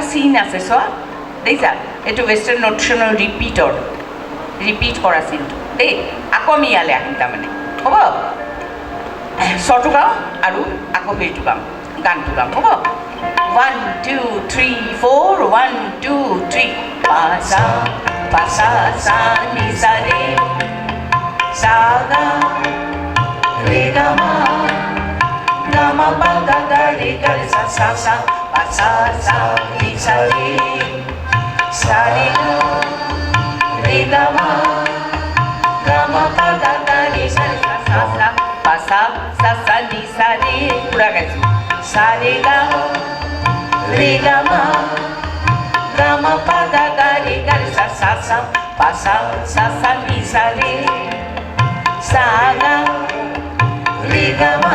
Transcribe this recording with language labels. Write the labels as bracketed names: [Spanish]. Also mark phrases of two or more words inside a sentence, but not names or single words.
[Assamese] চিন আছে চোৱা দেখিছা এইটো [English] Western notation [Assamese] ৰিপিট কৰা চিনটো দেই আকৌ আমি ইয়ালৈ আহিম তাৰমানে হ'ব স্বৰটো গাওঁ আৰু আকৌ হেৰিটো গাম গানটো গাম হ'ব 1 2 3 4 1 2 3 পা সা সা নি সা রে সা গা রে গা মা পা গা গা রে গা রে সা সা সা পা সা নি সা রে সা রে গা রে গা মা পা গা গা রে সা সা সা পা সা সা নি সা রে [Bangla] পুরা গেছে সা রে গা রে গা মা পা গা গা রে গা রে সা সা সা পা সা নি সা রে সা গা রে গা